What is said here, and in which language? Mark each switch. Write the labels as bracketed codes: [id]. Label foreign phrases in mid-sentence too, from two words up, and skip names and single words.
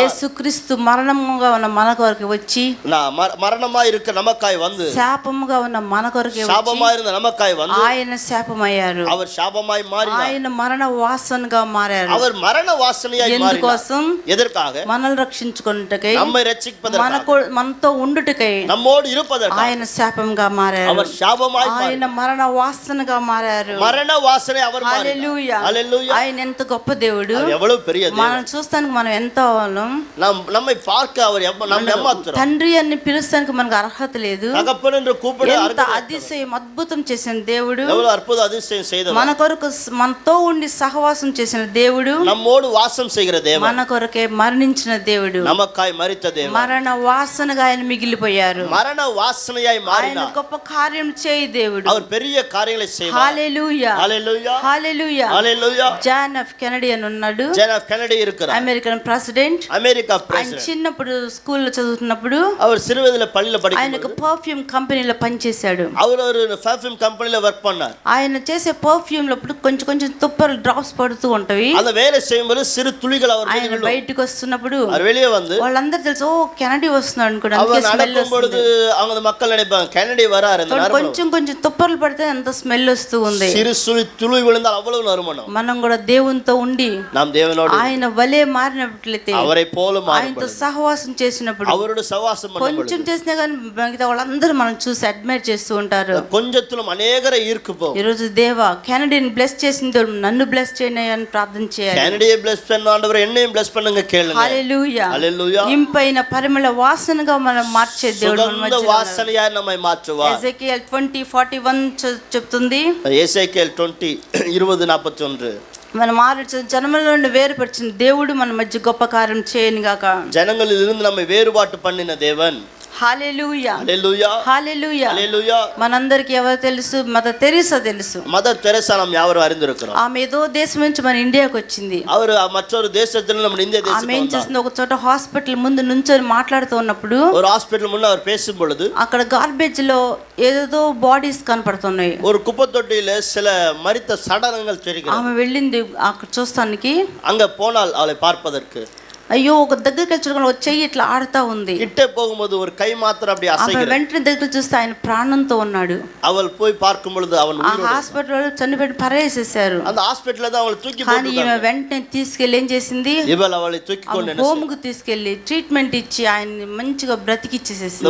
[te] యేసుక్రీస్తు మరణముగా ఉన్న మన కొరకు వచ్చి, [ta] மரணமாய் இருக்க நமக்காய் வந்து, [te] శాపముగా ఉన్న మన కొరకే వచ్చి, [ta] சாபமாய் இருந்த நமக்காய் வந்து, [te] ఆయన శాపమయ్యారు, [ta] அவர் சாபமாய் மாறினார், [te] ఆయన మరణ వాసనగా మారారు. [ta] அவர் மரண வாசனையாய் மாறினார். [te] ఎందుకోసం? [ta] எதற்காக? [te] మనల్ని రక్షించుకొనుటకై, [ta] நம்மை ரட்சிப்பதற்காக, [te] మనతో ఉండుటకై [ta] நம்மோடு இருப்பதற்காக [te] ఆయన శాపంగా మారారు, [ta] அவர் சாபமாய் [te] ఆయన మరణ వాసనగా మారారు. [ta] மரண வாசனை அவர் மாறினார். [te] హల్లెలూయా. [ta] ஹalleluya. [te] ఆయన ఎంత గొప్ప దేవుడు, [ta] அவர் எவ்வளவு பெரிய தேவன். [te] మనం చూస్తానికి మనం ఎంత వాళ్ళం. [ta] நம்மை பார்க்க அவர் நம்ம ஏமாத்துறார். [te] తండ్రి అని పిలుస్తానికి మనకు అర్హత లేదు. [ta] தகப்பன் என்று கூப்பிட [te] ఎంత అతిశయం అద్భుతం చేసిన దేవుడు, [ta] எவ்வளவு அற்புத அதிசயம் செய்தவர். [te] మన కొరకు మనతో ఉండి సహవాసం చేసిన దేవుడు, [ta] நம்மோடு வாசம் செய்கிற தேவன், [te] మన కొరకే మరణించిన దేవుడు, [ta] நமக்காய் மரித்த தேவன், [te] మరణ వాసనగా ఆయన మిగిలిపోయారు. [ta] மரண வாசனையாய் [te] ఆయన [ta] மாறினார். [te] గొప్ప కార్యం చేయి దేవుడు. [ta] அவர் பெரிய காரியங்களை செய்வார். [te] హల్లెలూయా, [ta] ஹalleluya, [te] హల్లెలూయా. [ta] ஹalleluya. [te] జాన్ ఎఫ్ కెనడీ అని ఉన్నాడు, [ta] ஜான் எஃப் கென்னடி இருக்கிறார், [en] American President. [ta] அமெரிக்கா [te] ఆయన [ta] பிரசிடென்ட். [te] చిన్నప్పుడు స్కూల్లో చదువుతున్నప్పుడు [ta] அவர் சிறுவயதில பள்ளியில [te] ఆయనకు [ta] படிக்கும்போது [te] పర్ఫ్యూమ్ కంపెనీలో పనిచేశాడు. [ta] அவர் ஒரு [en] perfume company [ta] வர்க் பண்ணார். [te] ఆయన చేసే పర్ఫ్యూమ్ లో కొంచెం కొంచెం తుప్పలు డ్రాప్స్ పడుతూ ఉంటవి. [ta] அந்த வேலை செய்யும்போது சிறு துளிகள் அவர் [te] ఆయన [ta] மீது விழும். [te] బయటికి వస్తున్నప్పుడు [ta] அவர் வெளியே வந்து [te] వాళ్ళందరూ తెలుసు, ఓ కెనడీ వస్తున్నాడు అనుకోండి, [ta] அவர் [te] అందుకే స్మెల్ [ta] நடக்கும் பொழுது [te] వస్తుంది. [ta] அவங்க மக்கள் நினைப்பாங்க கென்னடி வரார் இந்த நறுமணம். [te] కొంచెం కొంచెం తుప్పలు పడితే అంత స్మెల్ వస్తూ ఉంది. [ta] சிறு துளி விழுந்தால் அவ்வளவு நறுமணம். [te] మనం కూడా దేవునితో ఉండి [ta] நாம் தேவனோடு [te] ఆయన వలే మారినట్లయితే, [ta] அவரை போல [te] ఆయనతో సహవాసం చేసినప్పుడు [ta] அவரோட சவாசம் [te] కొంచెం చేసినా కానీ మిగతా వాళ్ళందరూ మనం చూసి అడ్మైర్ చేస్తూ ఉంటారు. [ta] கொஞ்சத்திலும் அநேகரை ஈர்க்குப்போம். [te] ఈరోజు దేవా కెనడీని బ్లెస్ చేసిన దేవుడు నన్ను బ్లెస్ చేయని అని ప్రార్థన చేయాలి. [ta] கென்னடியை bless பண்ண ஆண்டவரே என்னையும் bless பண்ணுங்க கேளுங்க. [te] హల్లెలూయా, [ta] ஹalleluya. [te] ఇంపైన పరిమళ వాసనగా మనం మార్చే దేవుడు మన [ta] சுகந்த [te] మధ్యలో ఉన్నారు. [ta] வாசனையாய் நம்மை மாற்றுவார். [te] ఎజెకియల్ 20:41 చెప్తుంది, [ta] எசேக்கியேல் 20:41 [te] మనం ఆలోచన జనముల నుండి వేరుపరిచిన దేవుడు మన మధ్య గొప్ప కార్యం చేయను గాక. [ta] ஜனங்களில் இருந்து நம்மை வேறுபாட்டு பண்ணின தேவன். [te] హల్లెలూయా, [ta] ஹalleluya, [te] హల్లెలూయా. [ta] ஹalleluya. [te] మనందరికి ఎవరు తెలుసు? మదర్ తెరీసా తెలుసు. [ta] மதர் தெரசா நாம் யாவரும் அறிந்திருக்கிறோம். [te] ఆమె ఏదో దేశం నుంచి మన ఇండియాకి వచ్చింది. [ta] அவர் மற்றொரு தேசத்துல நம்ம இந்திய [te] ఆమె ఏం [ta] தேசத்துக்கு [te] చేసింది, ఒక చోట హాస్పిటల్ ముందు నుంచొని మాట్లాడుతూ ఉన్నప్పుడు [ta] ஒரு ஹாஸ்பிடல் முன்ன அவர் பேசும் பொழுது [te] అక్కడ గార్బేజ్ లో ఏదేదో బాడీస్ కనపడుతున్నాయి. [ta] ஒரு குப்பை தொட்டியில சில மரித்த சடலங்கள் தெரிகிறது. [te] ఆమె వెళ్ళింది అక్కడ చూస్తానికి. [ta] அங்க போனால் அவளை பார்ப்பதற்கு [te] అయ్యో, ఒక దగ్గరికి వచ్చి ఒక చెయ్యి ఇట్లా ఆడుతా ఉంది. [ta] கிட்டே போகும்போது ஒரு கை மாத்திரம் அப்படி [te] ఆమె [ta] அசைகிறது. [te] వెంటనే దగ్గర చూస్తే ఆయన ప్రాణంతో ఉన్నాడు. [ta] அவள் போய் பார்க்கும் பொழுது அவன் [te] ఆ హాస్పిటల్ చనిపోయి పరేసేసారు. [ta] அந்த ஹாஸ்பிடல்ல தான் அவளை தூக்கி [te] కానీ ఈమె [ta] போட்டாங்க. [te] వెంటనే తీసుకెళ్ళి ఏం చేసింది, [ta] இவள் அவளை தூக்கி கொண்டு [te] హోమ్ కు తీసుకెళ్లి ట్రీట్మెంట్ ఇచ్చి ఆయన్ని మంచిగా బ్రతికిచ్చేసేసింది.